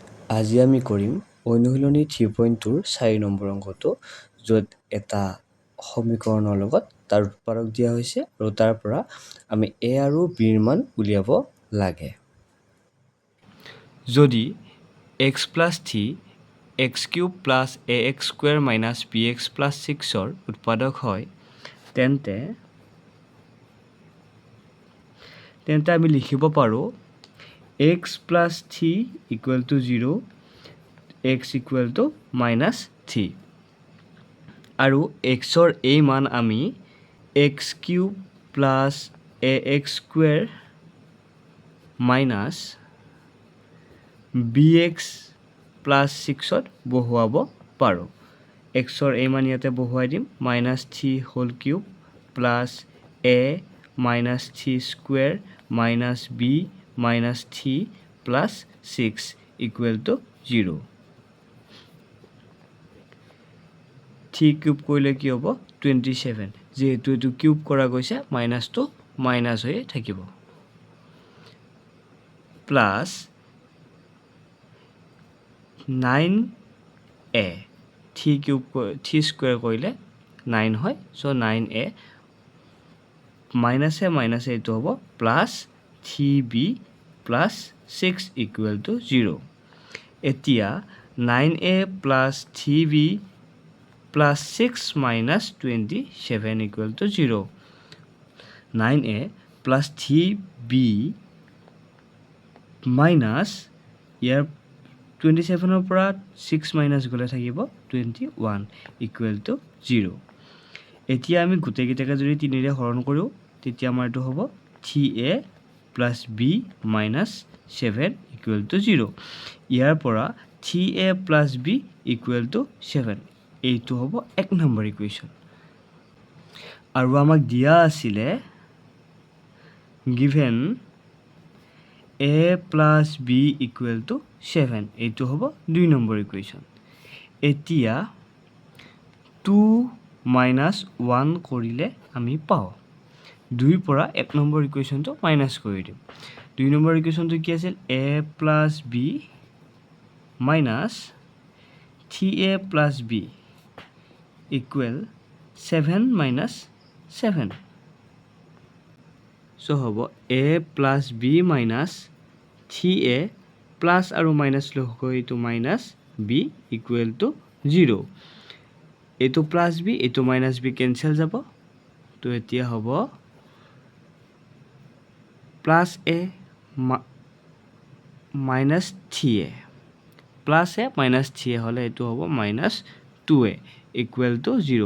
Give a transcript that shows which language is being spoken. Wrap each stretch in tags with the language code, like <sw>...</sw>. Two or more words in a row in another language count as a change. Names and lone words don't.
<as>আজি আমি কৰিম অনুশীলনী 3.2ৰ 4 নম্বৰ অংকটো, য'ত এটা সমীকৰণৰ লগত তাৰ উৎপাদক দিয়া হৈছে আৰু তাৰ পৰা আমি a আৰু b ৰ মান উলিয়াব লাগে।</as> <en>যদি x plus 3 x cube plus ax square minus bx plus 6ৰ</en> <as>উৎপাদক হয়, তেন্তে আমি লিখিব পাৰোঁ</as> <en>x plus 3 equal to 0, x equal to minus 3</en> <as>আৰু xৰ এই মান আমি</as> <en>x cube plus ax square minus bx plus 6ত</en> <as>বহুৱাব পাৰোঁ। xৰ এই মান ইয়াতে বহুৱাই দিম,</as> <en>minus 3 whole cube plus a minus 3 square minus b minus 3 plus 6 equal to 0.</en> <as>3 কিউব কৰিলে কি হ'ব? 27. যেহেতু এইটো কিউব কৰা গৈছে, মাইনাছটো মাইনাছ হৈয়ে থাকিব। প্লাছ 9a, 3 স্কুৱেৰ কৰিলে 9 হয়, চ' 9a মাইনাছে মাইনাছে এইটো হ'ব</as> <en>plus 3b plus 6 equal to 0. এতিয়া 9a plus 3b plus 6 minus 27 equal to 0. 9a plus 3b minus</en> <as>ইয়াৰ 27ৰ পৰা 6 minus গ'লে থাকিব</as> <en>21 equal to 0.</en> <as>এতিয়া আমি গোটেইকেইটাকে যদি 3ৰে হৰণ কৰোঁ, তেতিয়া আমাৰ এইটো হ'ব</as> <en>3a plus b minus 7 equal to 0.</en> <as>ইয়াৰ পৰা</as> <en>3a plus b equal to 7.</en> <as>এইটো হ'ব 1 নম্বৰ ইকুৱেশ্যন। আৰু আমাক দিয়া আছিলে</as> <en>given a plus b equal to 7.</en> <as>এইটো হ'ব 2 নম্বৰ ইকুৱেশ্যন। এতিয়া 2 minus 1 কৰিলে আমি পাওঁ 2ৰ পৰা 1 নম্বৰ ইকুৱেশ্যনটো মাইনাছ কৰি দিম। 2 নম্বৰ ইকুৱেশ্যনটো কি আছিল?</as> <en>a plus b minus 3a plus b equal 7 minus 7. So হ'ব a plus b minus 3a plus</en> <as>আৰু minus লগ হৈ এইটো</as> <en>minus b equal to 0.</en> <as>এইটো</as> <en>plus b,</en> <as>এইটো</as> <en>minus b cancel</en> <as>যাব। তো এতিয়া হ'ব</as> <en>plus a minus 3a plus a minus 3a</en> <as>হ'লে এইটো হ'ব</as> <en>minus 2a equal to 0.</en>